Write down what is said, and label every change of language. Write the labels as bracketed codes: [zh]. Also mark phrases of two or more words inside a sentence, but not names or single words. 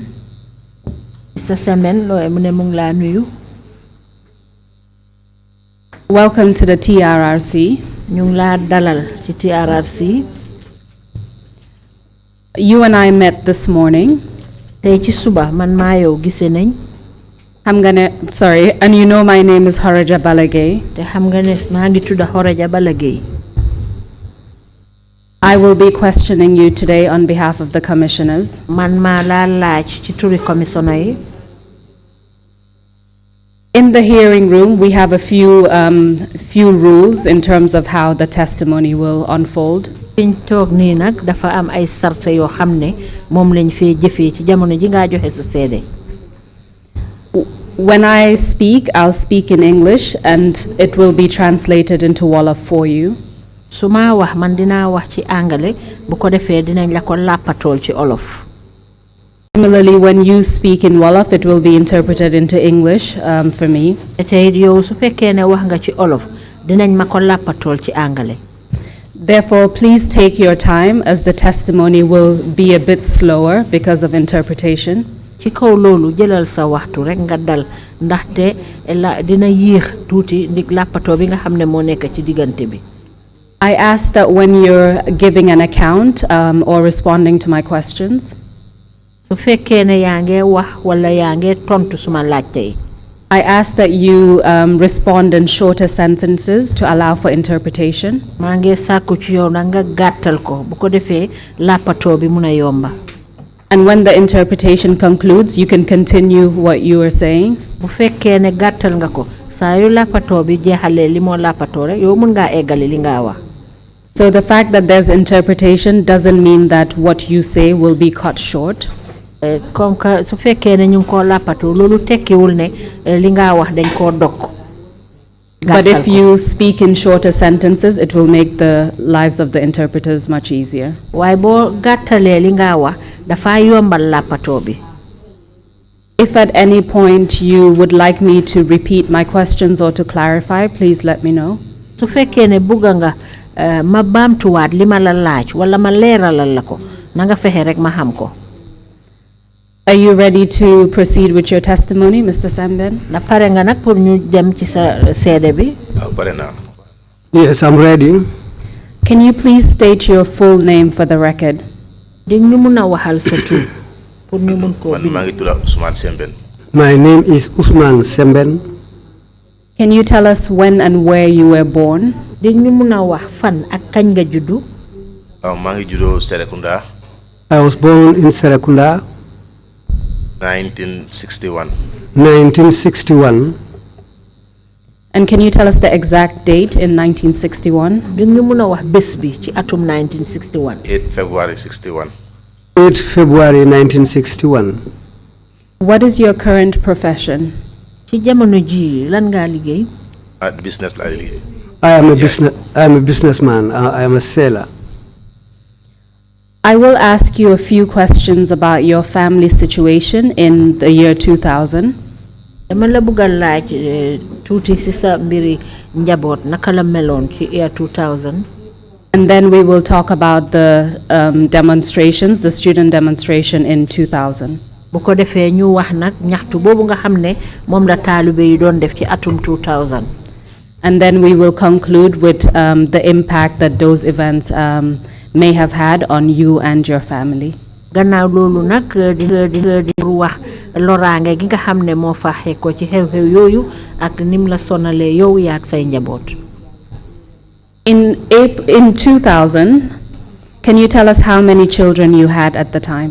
[en] Mr. Sambel, [wo] mu ne mu ngi laa nuyu. [en] Welcome to the TRRC. [wo] Ñu ngi laa dalal ci TRRC. [en] You and I met this morning. [wo] Tey ci suba man maa yow gise nañ. [en] And you know my name is Horaja Balagay. [wo] Te xam nga ne maa ngi tudd Horaja Balagay. [en] I will be questioning you today on behalf of the commissioners. [wo] Man maa laa laaj ci turi commissioner yi. [en] In the hearing room, we have a few rules in terms of how the testimony will unfold. [wo] Fiñ toog nii nag dafa am ay sarte yoo xam ne moom lañ fee jëfee ci jamono ji ngaa joxe sa seede. [en] When I speak, I'll speak in English and it will be translated into Wolof for you. [wo] Su ma wax man dinaa wax ci angale bu ko defee dinañ la ko làppatool ci olof. [en] Similarly, when you speak in Wolof, it will be interpreted into English for me. [wo] Tey yow su fekkee ne wax nga ci olof dinañ ma ko làppatool ci angale. [en] Therefore, please take your time as the testimony will be a bit slower because of interpretation. [wo] Ci kaw loolu jëlal sa waxtu rek nga dal ndaxte dina yéex tuuti ndig làppatoo bi nga xam ne moo nekk ci diggante bi. [en] I ask that when you're giving an account or responding to my questions, [wo] su fekkee ne yaa ngi wax wala yaa ngi tontu suma laajte yi. [en] I ask that you respond in shorter sentences to allow for interpretation. [wo] Maa ngi sàkku ci yow na nga gàttal ko bu ko defee làppatoo bi mun a yomba. [en] And when the interpretation concludes, you can continue what you are saying. [wo] Bu fekkee ne gàttal nga ko saa yu làppatoo bi jeexalee li moo làppatoo rek yow mun ngaa eggale li nga wax. [en] So the fact that there's interpretation doesn't mean that what you say will be cut short. [fr] Comme que [wo] su fekkee ne ñu ngi koo làppatoo loolu tekkiwul ne li nga wax dañ koo dog. [en] But if you speak in shorter sentences, it will make the lives of the interpreters much easier. [wo] Waaye boo gàttalee li nga wax dafa yombal làppatoo bi. [en] If at any point you would like me to repeat my questions or to clarify, please let me know. [wo] Su fekkee ne bugga nga ma baamtuwaat li ma la laaj wala ma leeralal la ko na nga fexe rek ma xam ko. [en] Are you ready to proceed with your testimony, Mr. Sambel? [wo] Na pare nga nag pour ñu dem ci sa seede bi. Pare naa. [en] Yes, I'm ready. Can you please state your full name for the record? [wo] Di ñu mun a waxal sa tur pour ñu mun koo Man maa ngi tudd Ousman Sambel. [en] My name is Ousman Sambel. Can you tell us when and where you were born? [wo] Di ñu mun a wax fan ak kañ nga juddu. Maa ngi juddoo Serekunda. [en] I was born in Serekunda. 1961. 1961. And can you tell us the exact date in 1961? [wo] Di ñu mun a wax bés bi ci atum 1961. [en] 8 February 61. 8 February 1961. What is your current profession? [wo] Ci jamono ji lan nga liggéey? Business la liggéey. [en] I am a businessman. I am a sailor. I will ask you a few questions about your family situation in the year 2000. [wo] Dama la bëgg a laaj tuuti ci sa mbiri njaboot naka la meloon ci year 2000. [en] And then we will talk about the demonstrations, the student demonstration in 2000. [wo] bu ko defee ñu wax nag ñaxtu boobu nga xam ne moom la taalibe yi doon def ci atum 2000. [en] And then we will conclude with the impact that those events may have had on you and your family. [wo] gannaaw loolu nag di wax loraange gi nga xam ne moo faxee ko ci xew-xew yooyu ak nim la sonalee yow yaak say njaboot. [en] In 2000, can you tell us how many children you had at the time?